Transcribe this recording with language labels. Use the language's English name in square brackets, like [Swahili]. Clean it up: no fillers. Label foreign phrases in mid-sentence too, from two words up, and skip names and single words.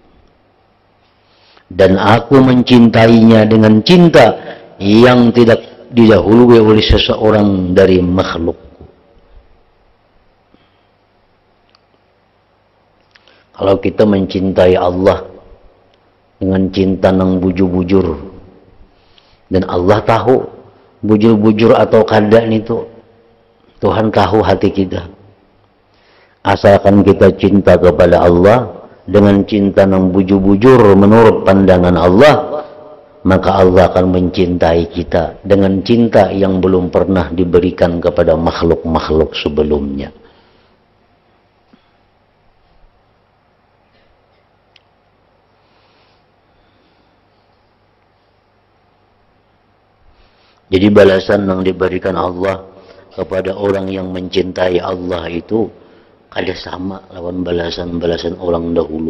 [Indonesian] dan aku mencintainya dengan cinta yang tidak didahului oleh seseorang dari makhlukku. Kalau kita mencintai Allah dengan cinta yang bujur-bujur, dan Allah tahu bujur-bujur atau kada itu, Tuhan tahu hati kita. Asalkan kita cinta kepada Allah dengan cinta yang bujur-bujur menurut pandangan Allah, maka Allah akan mencintai kita dengan cinta yang belum pernah diberikan kepada makhluk-makhluk sebelumnya. Jadi balasan yang diberikan Allah kepada orang yang mencintai Allah itu ada sama lawan balasan-balasan orang dahulu.